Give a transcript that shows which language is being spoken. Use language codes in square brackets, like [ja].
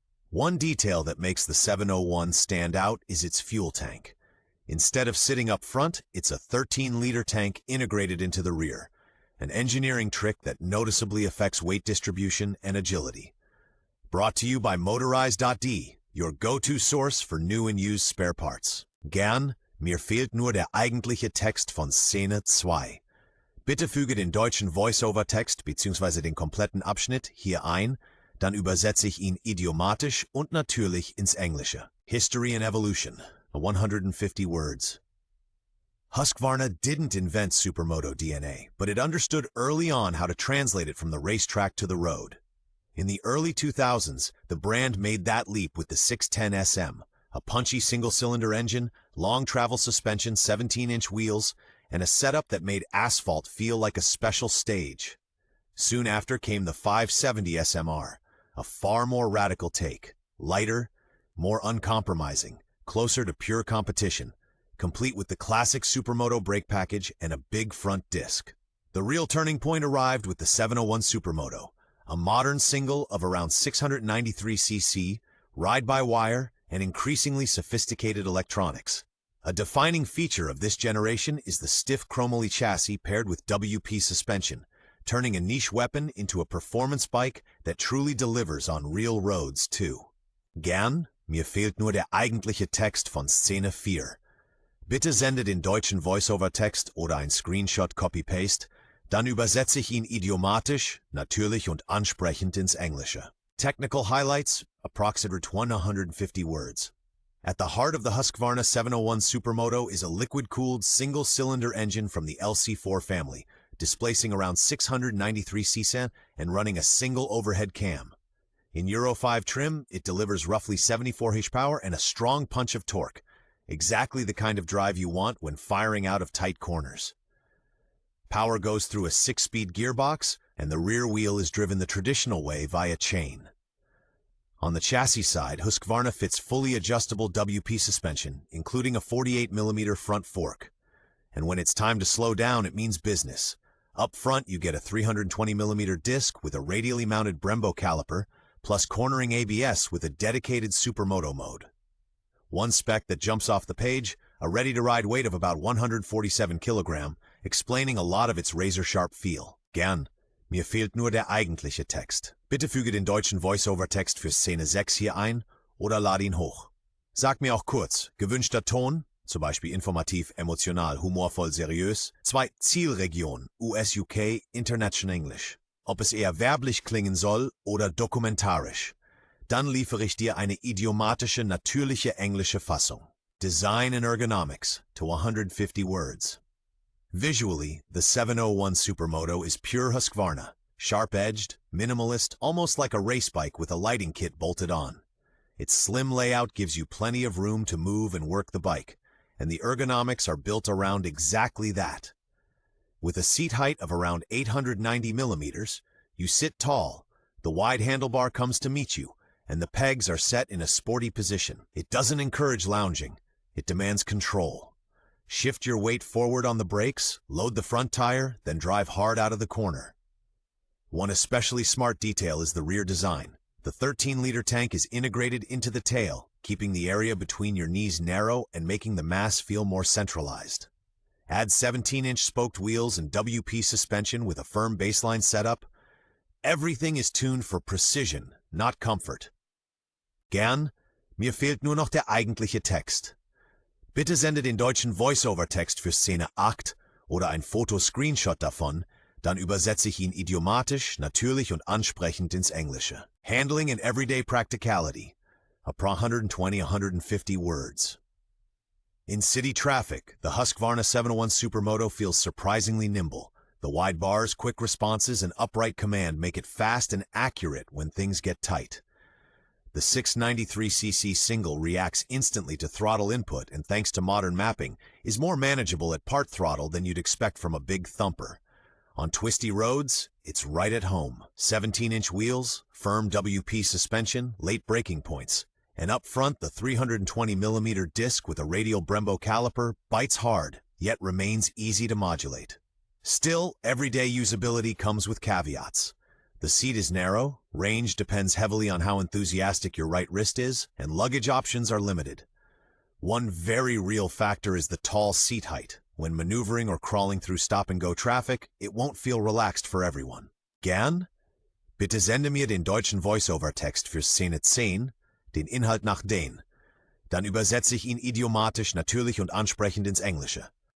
[en] One detail that makes the 701 stand out is its fuel tank. Instead of sitting up front, it's a 13-liter tank integrated into the rear, an engineering trick that noticeably affects weight distribution and agility. Brought to you by Motorize.de, your go-to source for new and used spare parts. [de] Gern, mir fehlt nur der eigentliche Text von Szene 2. Bitte füge den deutschen Voice-Over-Text bzw. den kompletten Abschnitt hier ein, dann übersetze ich ihn idiomatisch und natürlich ins Englische. [en] History and Evolution, 150 words. Husqvarna didn't invent Supermoto DNA, but it understood early on how to translate it from the racetrack to the road. In the early 2000s, the brand made that leap with the 610 SM, a punchy single-cylinder engine, long travel suspension, 17-inch wheels, and a setup that made asphalt feel like a special stage. Soon after came the 570 SMR, a far more radical take, lighter, more uncompromising, closer to pure competition, complete with the classic Supermoto brake package and a big front disc. The real turning point arrived with the 701 Supermoto, a modern single of around 693cc, ride-by-wire, and increasingly sophisticated electronics. A defining feature of this generation is the stiff chromoly chassis paired with WP suspension, turning a niche weapon into a performance bike that truly delivers on real roads too. [de] Gern, mir fehlt nur der eigentliche Text von Szene 4. Bitte sende den deutschen Voice-Over-Text oder ein Screenshot Copy-Paste, dann übersetze ich ihn idiomatisch, natürlich und ansprechend ins Englische. [en] Technical highlights, approximate 150 words. At the heart of the Husqvarna 701 Supermoto is a liquid-cooled single-cylinder engine from the LC4 family, displacing around 693 cc and running a single overhead cam. In Euro 5 trim, it delivers roughly 74 horsepower and a strong punch of torque, exactly the kind of drive you want when firing out of tight corners. Power goes through a 6-speed gearbox, and the rear wheel is driven the traditional way via chain. On the chassis side, Husqvarna fits fully adjustable WP suspension, including a 48mm front fork. And when it's time to slow down, it means business. Up front, you get a 320mm disc with a radially mounted Brembo caliper, plus cornering ABS with a dedicated Supermoto mode. One spec that jumps off the page, a ready-to-ride weight of about 147 kg, explaining a lot of its razor-sharp feel. [de] Gern, mir fehlt nur der eigentliche Text. Bitte füge den deutschen Voice-Over-Text für Szene 6 hier ein oder lade ihn hoch. Sag mir auch kurz, gewünschter Ton, zum Beispiel informativ, emotional, humorvoll, seriös. 2. Zielregion, US, UK, International English. Ob es eher werblich klingen soll oder dokumentarisch. Dann liefere ich dir eine idiomatische, natürliche englische Fassung. [en] Design and ergonomics, to 150 words. Visually, the 701 Supermoto is pure Husqvarna. Sharp-edged, minimalist, almost like a race bike with a lighting kit bolted on. Its slim layout gives you plenty of room to move and work the bike, and the ergonomics are built around exactly that. With a seat height of around 890 millimeters, you sit tall, the wide handlebar comes to meet you, and the pegs are set in a sporty position. It doesn't encourage lounging, it demands control. Shift your weight forward on the brakes, load the front tire, then drive hard out of the corner. One especially smart detail is the rear design. The 13-liter tank is integrated into the tail, keeping the area between your knees narrow and making the mass feel more centralized. Add 17-inch spoked wheels and WP suspension with a firm baseline setup. Everything is tuned for precision, not comfort. [de] Gern, mir fehlt nur noch der eigentliche Text. Bitte sende den deutschen Voice-Over-Text für Szene 8 oder ein Foto-Screenshot davon, dann übersetze ich ihn idiomatisch, natürlich und ansprechend ins Englische. [en] Handling and everyday practicality, 120-150 words. In city traffic, the Husqvarna 701 Supermoto feels surprisingly nimble, The wide bars, quick responses, and upright command make it fast and accurate when things get tight. The 693cc single reacts instantly to throttle input and, thanks to modern mapping, is more manageable at part throttle than you'd expect from a big thumper. On twisty roads, it's right at home. 17-inch wheels, firm WP suspension, late braking points. And up front, the 320mm disc with a radial Brembo caliper bites hard, yet remains easy to modulate. Still, everyday usability comes with caveats. The seat is narrow, range depends heavily on how enthusiastic your right wrist is, and luggage options are limited. One very real factor is the tall seat height. When maneuvering or crawling through stop-and-go traffic, it won't feel relaxed for everyone. [de] Gern? Bitte sende mir den deutschen Voice-Over-Text für Szene 10, den Inhalt nach den. Dann übersetze ich ihn idiomatisch, natürlich und ansprechend ins Englische.